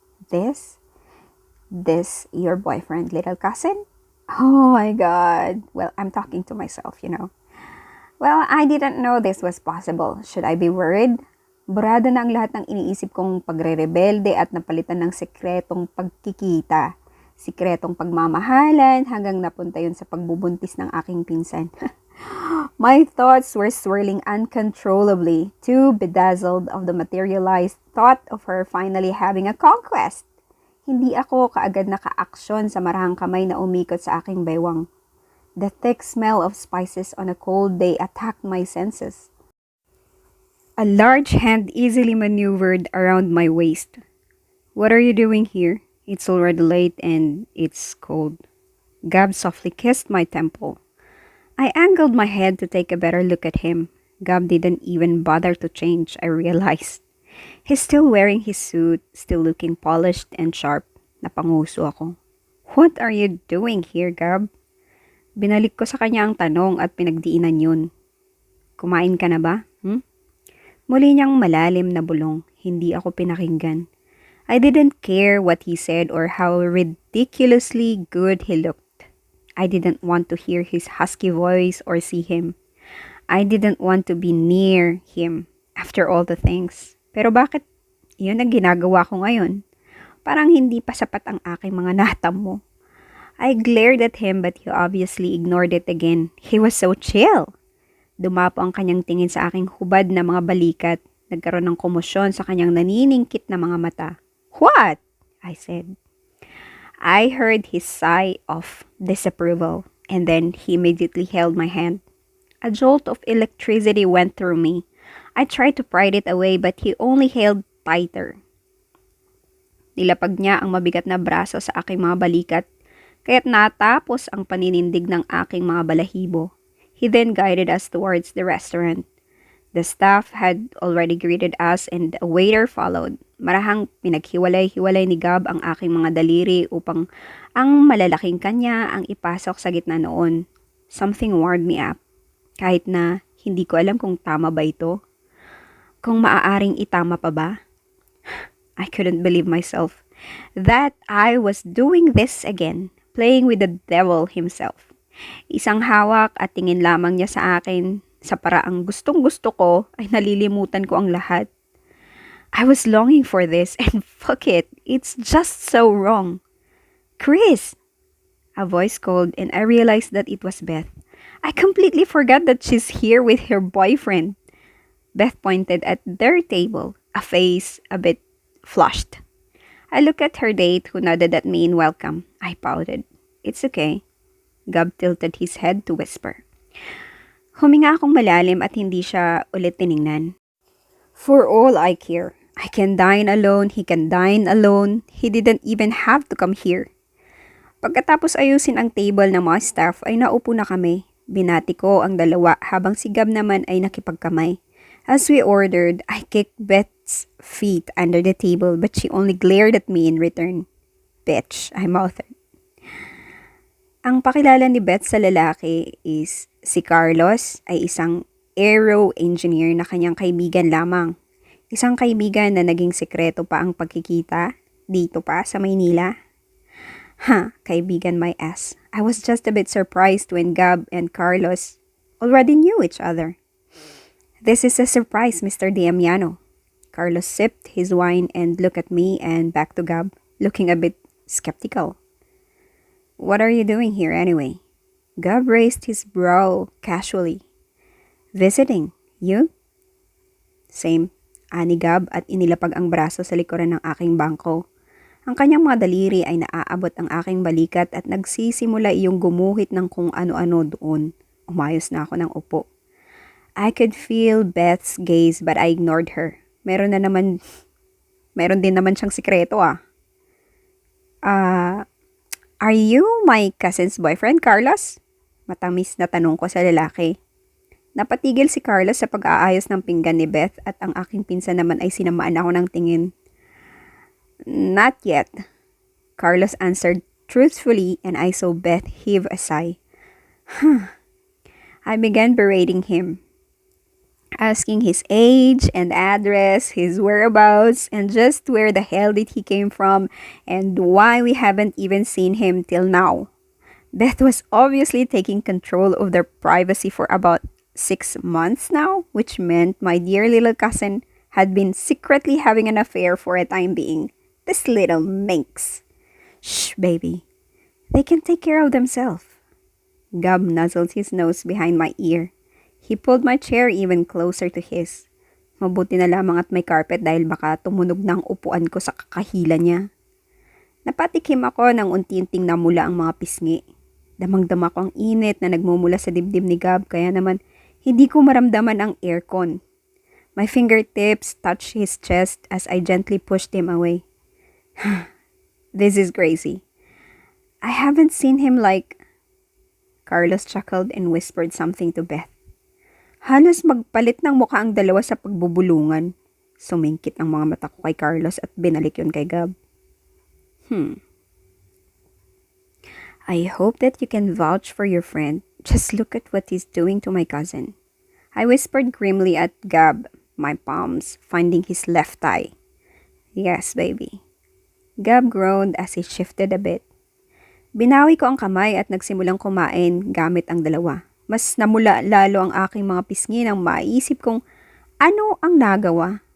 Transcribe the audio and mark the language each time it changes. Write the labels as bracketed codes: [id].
[en] This your boyfriend, little cousin? Oh my God. Well, I'm talking to myself, you know. Well, I didn't know this was possible. Should I be worried? [tl] Burado na ang lahat ng iniisip kong pagre-rebelde at napalitan ng sekretong pagkikita. Sikretong pagmamahalan hanggang napunta yun sa pagbubuntis ng aking pinsan. [en] My thoughts were swirling uncontrollably, too bedazzled of the materialized thought of her finally having a conquest. [tl] Hindi ako kaagad naka-aksyon sa marahang kamay na umikot sa aking baywang. [en] The thick smell of spices on a cold day attacked my senses. A large hand easily maneuvered around my waist. "What are you doing here? It's already late and it's cold." Gab softly kissed my temple. I angled my head to take a better look at him. Gab didn't even bother to change, I realized. He's still wearing his suit, still looking polished and sharp. [tl] Napanguso ako. [en] "What are you doing here, Gab?" [tl] Binalik ko sa kanya ang tanong at pinagdiinan yun. "Kumain ka na ba? Muli niyang malalim na bulong. Hindi ako pinakinggan. [en] I didn't care what he said or how ridiculously good he looked. I didn't want to hear his husky voice or see him. I didn't want to be near him after all the things. [tl] Pero bakit yun ang ginagawa ko ngayon? Parang hindi pa sapat ang aking mga natam mo. [en] I glared at him but he obviously ignored it again. He was so chill. [tl] Dumapo ang kanyang tingin sa aking hubad na mga balikat. Nagkaroon ng komosyon sa kanyang naniningkit na mga mata. [en] "What?" I said. I heard his sigh of disapproval and then he immediately held my hand. A jolt of electricity went through me. I tried to pry it away but he only held tighter. [tl] Nilapag niya ang mabigat na braso sa aking mga balikat, kaya't natapos ang paninindig ng aking mga balahibo. [en] He then guided us towards the restaurant. The staff had already greeted us and a waiter followed. [tl] Marahang pinaghiwalay-hiwalay ni Gab ang aking mga daliri upang ang malalaking kanya ang ipasok sa gitna noon. [en] Something warmed me up. [tl] Kahit na hindi ko alam kung tama ba ito. Kung maaaring itama pa ba? [en] I couldn't believe myself that I was doing this again, playing with the devil himself. [tl] Isang hawak at tingin lamang niya sa akin sa paraang gustong-gusto ko ay nalilimutan ko ang lahat. [en] I was longing for this and fuck it, it's just so wrong. "Chris!" A voice called and I realized that it was Beth. I completely forgot that she's here with her boyfriend. Beth pointed at their table, a face a bit flushed. I looked at her date who nodded at me in welcome. I pouted. "It's okay." Gab tilted his head to whisper. [tl] Huminga akong malalim at hindi siya ulit tiningnan. [en] For all I care, I can dine alone, he can dine alone, he didn't even have to come here. [tl] Pagkatapos ayusin ang table ng mga staff ay naupo na kami. Binati ko ang dalawa habang si Gab naman ay nakipagkamay. [en] As we ordered, I kicked Beth's feet under the table but she only glared at me in return. "Bitch," I mouthed. [tl] Ang pakilala ni Beth sa lalaki is si Carlos ay isang aero engineer na kanyang kaibigan lamang. Isang kaibigan na naging sekreto pa ang pagkikita dito pa sa Maynila. [en] Kaibigan my ass. I was just a bit surprised when Gab and Carlos already knew each other. "This is a surprise, Mr. Damiano." Carlos sipped his wine and looked at me and back to Gab, looking a bit skeptical. "What are you doing here anyway?" Gab raised his brow casually. "Visiting. You?" "Same," [tl] ani Gab at inilapag ang braso sa likuran ng aking bangko. Ang kanyang mga daliri ay naaabot ang aking balikat at nagsisimula iyong gumuhit ng kung ano-ano doon. Umayos na ako ng upo. [en] I could feel Beth's gaze but I ignored her. [tl] Meron din naman siyang sikreto ah. [en] Are you my cousin's boyfriend, Carlos?" [tl] Matamis na tanong ko sa lalaki. Napatigil si Carlos sa pag-aayos ng pinggan ni Beth at ang aking pinsan naman ay sinamaan ako ng tingin. [en] "Not yet," Carlos answered truthfully and I saw Beth heave a sigh. I began berating him, asking his age and address, his whereabouts, and just where the hell did he came from and why we haven't even seen him till now. Beth was obviously taking control of their privacy for about 6 months now, which meant my dear little cousin had been secretly having an affair for a time being. This little minx. Shh, baby. They can take care of themselves. Gab nuzzled his nose behind my ear. He pulled my chair even closer to his. [tl] Mabuti na lamang at may carpet dahil baka tumunog ng upuan ko sa kakahila niya. Napatikim ako nang unti-unting namula ang mga pisngi. Damang-dama ko ang init na nagmumula sa dibdib ni Gab kaya naman hindi ko maramdaman ang aircon. [en] My fingertips touched his chest as I gently pushed him away. This is crazy. I haven't seen him like... Carlos chuckled and whispered something to Beth. [tl] Halos magpalit ng mukha ang dalawa sa pagbubulungan. Sumingkit ang mga mata ko kay Carlos at binalik yun kay Gab. [en] I hope that you can vouch for your friend. Just look at what he's doing to my cousin. I whispered grimly at Gab, my palms finding his left thigh. Yes, baby. Gab groaned as he shifted a bit. [tl] Binawi ko ang kamay at nagsimulang kumain gamit ang dalawa. Mas namula lalo ang aking mga pisngi nang maisip kong ano ang nagawa.